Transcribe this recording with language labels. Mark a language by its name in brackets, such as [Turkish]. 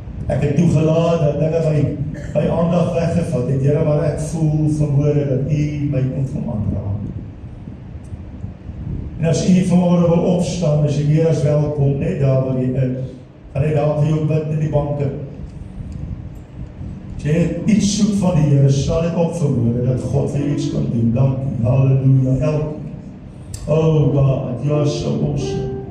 [Afrikaans] Ek het toegelaat dat dinge my aandag weggevat het, Here, maar ek voel verhoor dat U my kom aanraak. En as U vanmôre wil opstaan, is jy meer as welkom, net daar waar jy is. Gaan net daar vir jou bid in die banke. As jy iets soek van die Here, sal dit op verhoor, dat God vir iets kan doen. Dankie, halleluja, elke. [English] Oh God, You are so awesome.